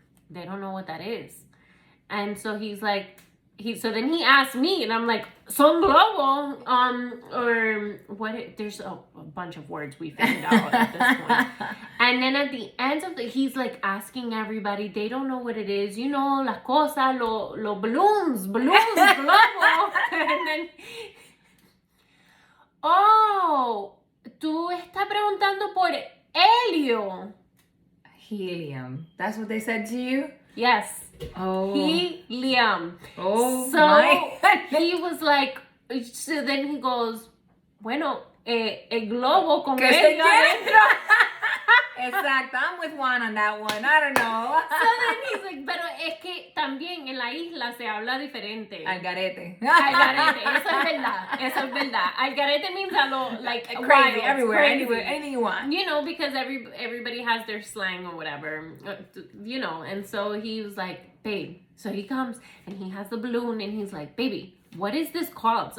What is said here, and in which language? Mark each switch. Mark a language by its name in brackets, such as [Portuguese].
[English] They don't know what that is. And so he's like, so then he asked me, and I'm like, [Spanish] son globo, [English] or what? There's a bunch of words we figured out at this point. And then at the end of he's like asking everybody, they don't know what it is, [Spanish] las cosas, [English] lo balloons, globo. And then, oh, [Spanish] tú estás preguntando por helio. [English] Helium. That's what they said to you? Yes. Oh. Helium. Oh, so my. He was like, so then he goes, [Spanish] bueno, el globo con helio adentro. Exacto. [English] I'm with Juan on that one. I don't know. So then he's like, [Spanish] pero es que también en la isla se habla diferente. Algarete. Algarete. Eso es verdad. [English] Algarete means a lo, like, crazy, wild, everywhere, crazy. anywhere, anything you want. Because everybody has their slang or whatever, and so he was like, babe. So he comes and he has the balloon and he's like, baby, what is this called?